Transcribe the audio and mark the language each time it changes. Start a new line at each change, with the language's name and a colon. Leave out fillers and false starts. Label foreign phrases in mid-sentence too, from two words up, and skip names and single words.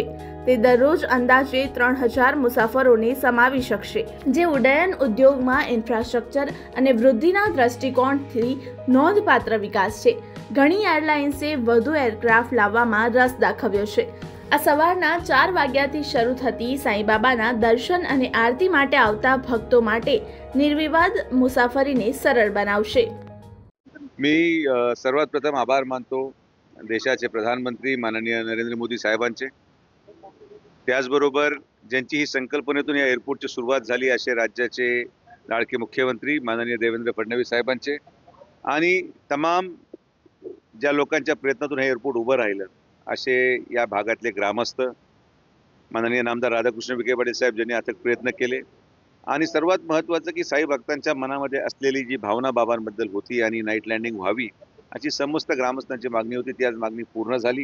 Gujarati: તે દરરોજ અંદાજે 3000 મુસાફરોને સમાવી શકશે, જે ઉડ્ડયન ઉદ્યોગમાં ઇન્ફ્રાસ્ટ્રક્ચર અને વૃદ્ધિના દૃષ્ટિકોણથી નોંધપાત્ર વિકાસ છે। ઘણી એરલાઇન્સે વધુ એરક્રાફ્ટ લાવવામાં રસ દાખવ્યો છે। આ સવારના 4 વાગ્યાથી શરૂ થતી સાંઈબાબાના દર્શન અને આરતી માટે આવતા ભક્તો માટે નિર્વિવાદ મુસાફરીને સરળ બનાવશે।
Marathi: मी सर्वात प्रथम आभार मानतो देशाचे प्रधानमंत्री माननीय नरेंद्र मोदी साहेबांचे। त्याचबरोबर ज्यांची ही संकल्पनेतून या एअरपोर्टची सुरुवात झाली असे राज्याचे लाडके मुख्यमंत्री माननीय देवेंद्र फडणवीस साहेबांचे आणि तमाम ज्या लोकांच्या प्रयत्नातून हे एअरपोर्ट उभं राहिलं असे या भागातले ग्रामस्थ, माननीय नामदार राधाकृष्ण विखे पाटील साहेब ज्यांनी अथक प्रयत्न केले आणि सर्वात महत्त्वाचं की साई भक्तांच्या मनामध्ये असलेली जी भावना बाबांबद्दल होती आणि नाईट लँडिंग व्हावी अशी समस्त ग्रामस्थांची मागणी होती, ती आज मागणी पूर्ण झाली।